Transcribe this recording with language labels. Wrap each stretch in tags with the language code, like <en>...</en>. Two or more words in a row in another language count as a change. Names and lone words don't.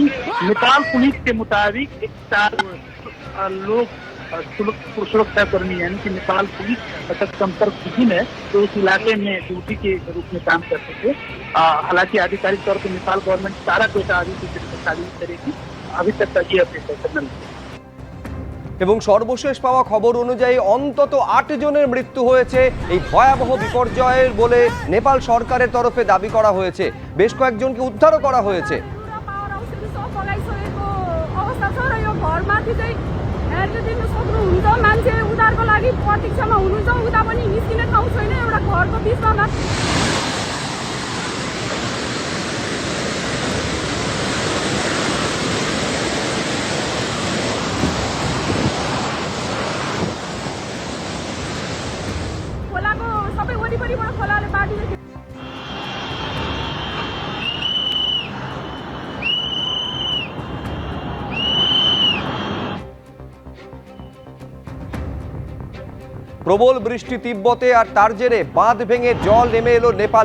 <hi>नेपाल पुलिस के मुताबिक 1 लोग सुरक्षाकर्मी यानी कि नेपाल पुलिस तक संपर्कहीन है, तो उस इलाके में ड्यूटी के रूप में काम कर सके। हालांकि आधिकारिक तौर पर नेपाल गवर्नमेंट सारा डेटा अभी करेगी। अभी तक का ये अपडेट है।</hi> <bn>এবং সর্বশেষ পাওয়া খবর অনুযায়ী অন্তত 8 জনের মৃত্যু হয়েছে এই ভয়াবহ বিপর্যয়ের বলে নেপাল সরকারের তরফে দাবি করা হয়েছে। বেশ কয়েকজনকে উদ্ধারও করা হয়েছে।</bn> <ne>मान्छे उद्धारको लागि प्रतीक्षामा हुनुहुन्छ, उता पनि निस्किने ठाउँ छैन, एउटा घरको बिचमा खोलाको सबै वरिपरिबाट खोलाले बाँडिरहेको</ne> <bn>প্রবল বৃষ্টি তিব্বতে আর তার জেরে বাঁধ ভেঙে জল নেমে এলো নেপালে।</bn>